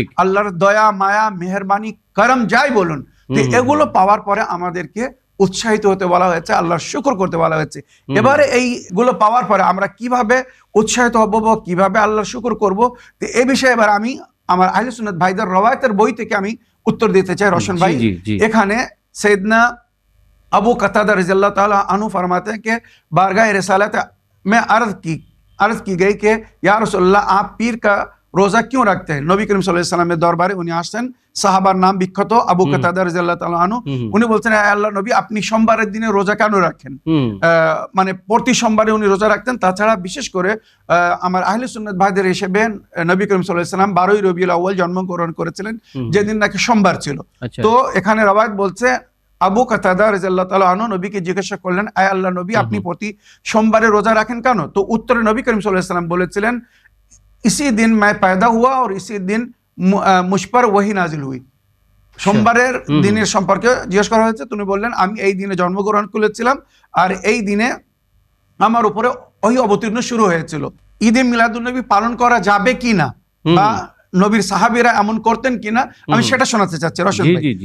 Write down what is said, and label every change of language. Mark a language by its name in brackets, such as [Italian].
[Bangla] আল্লাহর দয়া, মায়া, মেহেরবানি, করম যাই বলুন, তো এগুলো পাওয়ার পরে আমাদেরকে উৎসাহিত হতে বলা হয়েছে, আল্লাহর শুকর করতে বলা হয়েছে। এবারে এইগুলো পাওয়ার পরে আমরা কিভাবে উৎসাহিত হব বা কিভাবে আল্লাহর শুকর করব, তো এই বিষয়ে এবার আমি আমার আহলে সুন্নাত ভাইদের রওয়ায়াতের বই থেকে আমি উত্তর দিতে চাই রওশন ভাই। [Hindi] এখানে सैयदना अबू कतादा रज़ियल्लाहु ताला अन्हु फरमाते हैं कि बारगाह रिसालत में अर्ज़ की गई कि या रसूलल्लाह आप पीर का রোজা क्यों रखते हैं? [Bangla] নবী করিম সাল্লাল্লাহু আলাইহি ওয়াসাল্লামের দরবারে উনি আসছেন, সাহাবার নাম বিখ্যাত আবু কাতাদা রাদিয়াল্লাহু তাআলা আনহু। উনি বলছেন, হে আল্লাহর নবী, আপনি সোমবারের দিনে রোজা কেন রাখেন? মানে প্রতি সোমবারে উনি রোজা রাখতেন। তাছাড়া বিশেষ করে আমার আহলে সুন্নাত ভাইদের হিসেবে নবী করিম সাল্লাল্লাহু আলাইহি ওয়াসাল্লাম 12ই রবিউল আউয়াল জন্মগ্রহণ করেছিলেন, যেদিন নাকি সোমবার ছিল। তো এখানে রওয়ায়াত বলছে আবু কাতাদা রাদিয়াল্লাহু তাআলা আনহু নবীকে জিজ্ঞাসা করলেন, হে আল্লাহর নবী, আপনি প্রতি সোমবারে রোজা রাখেন কেন? তো উত্তরে নবী করিম সাল্লাল্লাহু আলাইহি ওয়াসাল্লাম বলেছিলেন, [Hindi] इसी दिन मैं पैदा हुआ और इसी दिन मुझ पर वही नाजिल हुई। [Bangla] সোমবারের দিনের সম্পর্কে জিজ্ঞেস করা হয়েছে, তিনি বললেন, আমি এই দিনে জন্মগ্রহণ করেছিলাম আর এই দিনে আমার উপরে ওহী অবতীর্ণ শুরু হয়েছিল। ঈদে মিলাদুন্নবী পালন করা যাবে কিনা বা নবীর সাহাবীরা এমন করতেন কিনা আমি সেটা শোনাতে চাচ্ছি রশিদ ভাই।